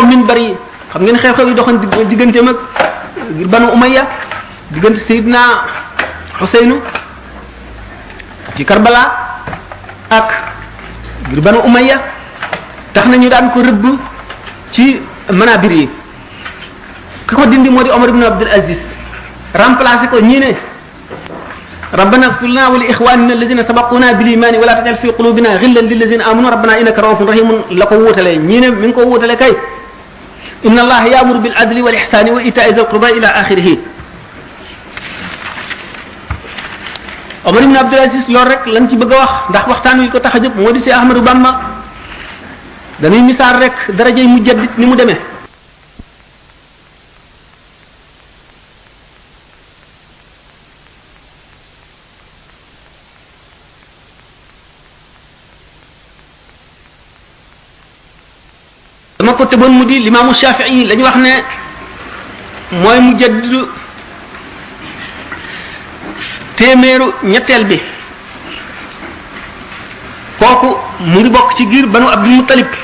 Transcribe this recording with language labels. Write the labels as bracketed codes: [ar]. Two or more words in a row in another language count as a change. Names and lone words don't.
[wo] minbar yi xam ngeen xew-xew yi doxoon digganteem ak banu umayya diggante Seydina Xuseynu ci Karbala ak ngir banu umayya tax na ñu daan ko rëbb ci manabir yi ki ko dindi moo di Omar ibn Abdul Aziz remplacé ko ñii ne [ar] ربنا اغفر لنا ولإخواننا الذين سبقونا بالإيمان ولا تجعل في قلوبنا غلا للذين آمنوا ربنا إنك رؤوف رحيم [wo] la ko wuutalee ñii ne mi ngi ko wuutale kay [ar] إن الله يأمر بالعدل والإحسان وإيتاء ذي القربى إلى آخره [wo] Omar ibn Abdul Aziz loolu rek lañ ci bëgg a wax ndax waxtaan wi ko tax a jóg moo di si Ahmadou Bamba dañuy misaal rek darajey mujaddid ni mu demee dama ko tëboon mu di limaamu Shafii la ñu wax ne mooy mujaddidu téeméeru ñetteel bi kooku mu ngi bokk ci giir banu Abdul Muttalib